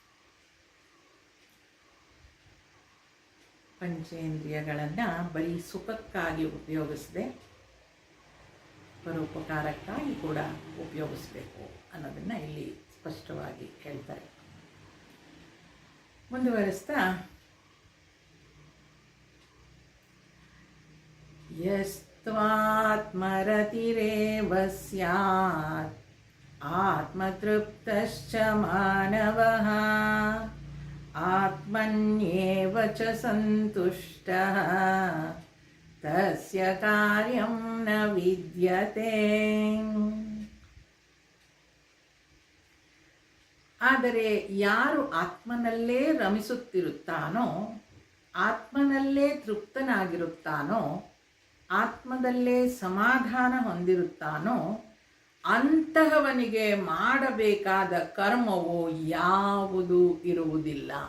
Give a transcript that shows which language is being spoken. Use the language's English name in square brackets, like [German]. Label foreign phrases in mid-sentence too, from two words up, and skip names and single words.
[Kannada] ಪಂಚೇಂದ್ರಿಯಗಳನ್ನು ಬರೀ ಸುಖಕ್ಕಾಗಿ ಉಪಯೋಗಿಸದೆ ಪರೋಪಕಾರಕ್ಕಾಗಿ ಕೂಡ ಉಪಯೋಗಿಸಬೇಕು ಅನ್ನೋದನ್ನು ಇಲ್ಲಿ ಸ್ಪಷ್ಟವಾಗಿ ಹೇಳ್ತಾರೆ. [Sanskrit] ಮುಂದುವರಿಸ್ತಾ, ಯಸ್ತ್ವಾತ್ಮರತಿರೇವ ಸ್ಯಾತ್ ಆತ್ಮತೃಪ್ತಶ್ಚ ಮಾನವಃ ಆತ್ಮನ್ಯೇವ ಚ ಸಂತುಷ್ಟಃ ತಸ್ಯ ಕಾರ್ಯಂ ನ ವಿದ್ಯತೆ. [Kannada] ಆದರೆ ಯಾರು ಆತ್ಮನಲ್ಲೇ ರಮಿಸುತ್ತಿರುತ್ತಾನೋ, ಆತ್ಮನಲ್ಲೇ ತೃಪ್ತನಾಗಿರುತ್ತಾನೋ, ಆತ್ಮದಲ್ಲೇ ಸಮಾಧಾನ ಹೊಂದಿರುತ್ತಾನೋ ಅಂತಹವನಿಗೆ ಮಾಡಬೇಕಾದ ಕರ್ಮವು ಯಾವುದೂ ಇರುವುದಿಲ್ಲ.